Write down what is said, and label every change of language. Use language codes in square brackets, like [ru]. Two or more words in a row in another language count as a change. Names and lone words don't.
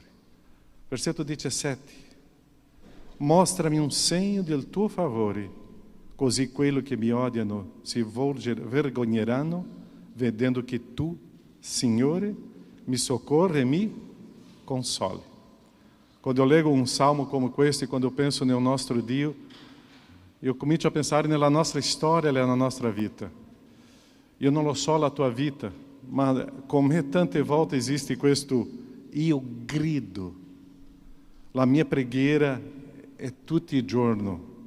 [it] Versetto 17. Mostrami un segno del tuo favore, così quelli che mi odiano si vergogneranno, vedendo che tu, Signore, mi soccorri e mi console. Quando eu leggo [pt] um salmo como este, [it] quando eu penso [pt] no nosso [it] Dio, eu comincio a pensare nella nostra storia e nella nostra vita. Io non lo so la tua vita, ma come tante volte esiste questo io grido. La mia preghiera è tutto il giorno.